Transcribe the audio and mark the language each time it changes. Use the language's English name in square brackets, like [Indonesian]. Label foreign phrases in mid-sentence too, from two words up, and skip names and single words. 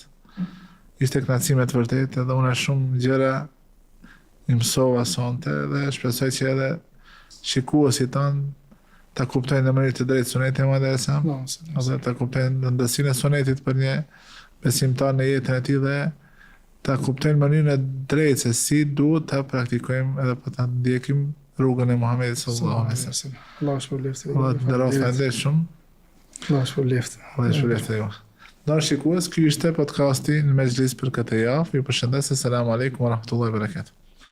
[Albanian] Ishte kënaqësi të vërtetë dhe unë shumë gjëra i mësova sonte dhe shpresoj që edhe shikuesit tanë ta kuptojnë në mënyrë të drejtë sunetin e Muhamedit [Arabic] صلى الله عليه وسلم, [Albanian] ose ta kuptojnë ndësinë e sunetit për një besimtar në jetën e tij dhe ta kuptojnë mënyrën e drejtë se si duhet ta praktikojmë edhe për ta ndjekim rrugën e Muhamedit [Arabic] صلى الله عليه وسلم. [Albanian] Allahu shpëlbeft. Allah të nderoj shumë. Allahu shpëlbeft. Allah shpëlbeft ju. Nërë shikues, ky ishte podcasti në Mejlis për këtë javë. Ju përshëndes, [Arabic] السلام عليكم ورحمة الله وبركاته.